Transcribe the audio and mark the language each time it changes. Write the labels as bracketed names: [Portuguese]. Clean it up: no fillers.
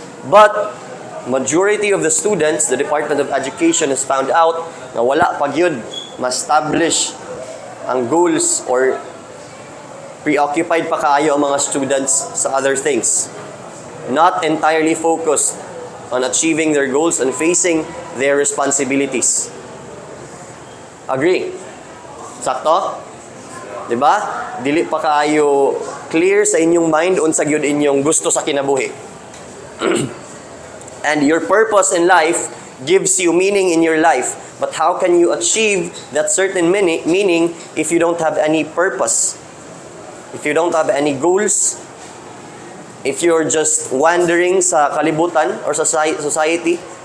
[English] But majority of the students, the Department of Education has found out [Cebuano] na wala pag yun ma-establish ang goals or preoccupied pa kaayo ang mga students [English] sa other things. Not entirely focused on achieving their goals and facing their responsibilities. [Cebuano] Agree? Sakto? Diba? Dili pa kaayo clear sa inyong mind unsa gyud inyong gusto sa kinabuhi. [English] And your purpose in life gives you meaning in your life. But how can you achieve that certain meaning if you don't have any purpose? If you don't have any goals? If you're just wandering [Cebuano] sa kalibutan or sa society?